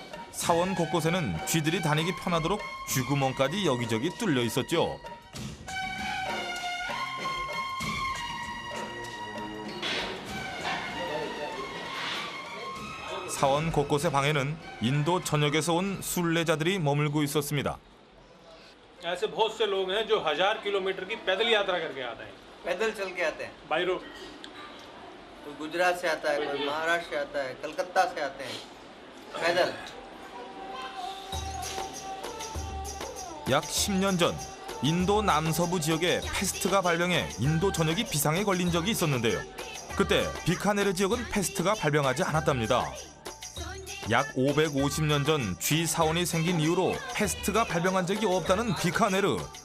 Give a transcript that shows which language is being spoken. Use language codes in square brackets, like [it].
[ko] 사원 곳곳에는 쥐들이 다니기 편하도록 쥐구멍까지 여기저기 뚫려 있었죠. 사원 곳곳의 방에는 인도 전역에서 온 순례자들이 머물고 있었습니다. [hi] ऐसे बहुत से लोग हैं जो 1000 किलोमीटर की पैदल यात्रा करके आते हैं पैदल चल के आते हैं [en] by road [hi] कोई गुजरात से आता है कोई महाराष्ट्र से आता है कलकत्ता से आते हैं पैदल [ko] 약 10년 전 인도 남서부 지역에 패스트가 발병해 인도 전역이 비상에 걸린 적이 있었는데요. 그때 비카네르 지역은 패스트가 발병하지 않았답니다. 약 550년 전 쥐 사원이 생긴 이후로 패스트가 발병한 적이 없다는 비카네르.